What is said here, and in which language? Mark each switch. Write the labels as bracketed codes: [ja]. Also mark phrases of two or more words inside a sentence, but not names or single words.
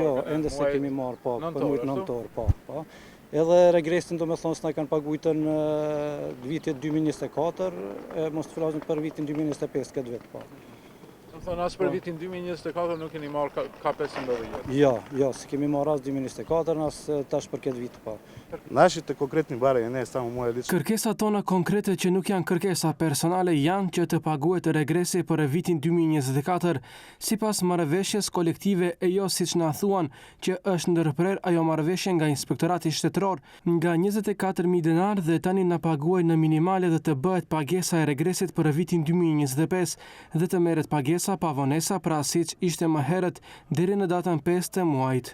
[sq] Jo, ende se kemi marrë, për mujtë nëntor, po. Edhe regresin do me thonë s'na kanë pagujtën vitit 2024, mos të flasin për vitin 2025 këtë vit, po. Thonë asë për vitin 2024 nuk keni marrë K15? Jo, se kemi marrë asë 2024, asë tash për këtë vit, po. [mk] Нашите конкретни барања не е само моја лична. [sq] Kërkesat tona konkrete që nuk janë kërkesa personale janë që të paguhet regresi për vitin 2024, sipas marrëveshjes kolektive e jo siç na thuan që është ndërprer ajo marrëveshje nga Inspektorati Shtetëror nga 24.000 denar dhe tani na paguaj në minimale dhe të bëhet pagesa e regresit për vitin 2025 dhe të merret pagesa pa vonesa pra siç ishte më herët deri në datën 5 të muajit.